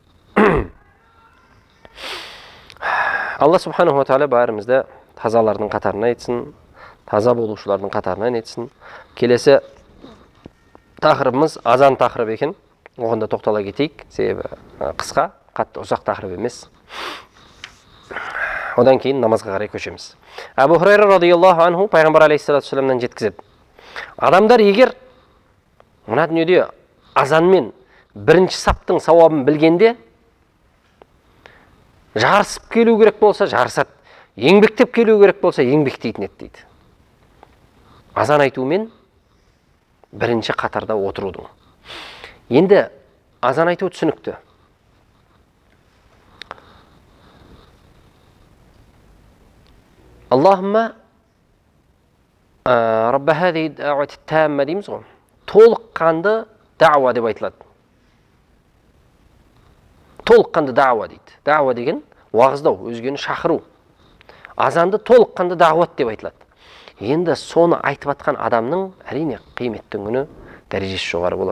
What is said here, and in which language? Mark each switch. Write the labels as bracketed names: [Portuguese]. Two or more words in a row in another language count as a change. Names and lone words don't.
[Kazakh] Алла [Arabic] سبحانه وتعالى [Kazakh] бәрімізді тазалардың қатарына етсін, таза болушылардың қатарынан етсін. Келесі тақырыбымыз азан тақырыбы екен. Оғанда тоқтала кетейік, себебі қысқа, қатты ұзақ тақырып емес. Одан кейін намазға қарай көшеміз. Абу Хурайра [Arabic] رضي الله عنه [Kazakh] пайғамбар алейхиссалату вассаламнан жеткізеді. Адамдар егер мына дүниеде азанмен бірінші саптың сауабын білгенде жарысып келу керек болса жарысады, еңбектеп келу керек болса еңбектейтін еді дейді. Азан айтумен бірінші қатарда отырудың. Енді азан айту түсінікті. [Arabic] اللهم رب هذه الدعوة التامة [Kazakh] дейміз ғой. Толыққанды дауа деп айтылады. Толыққанды дауа дейді. Дауа деген уағыздау, өзгені шақыру. Азанды толыққанды дауат деп айтылады. Енді соны айтып атқан адамның әрине қиметтің күні дәрежесі жоғары болады.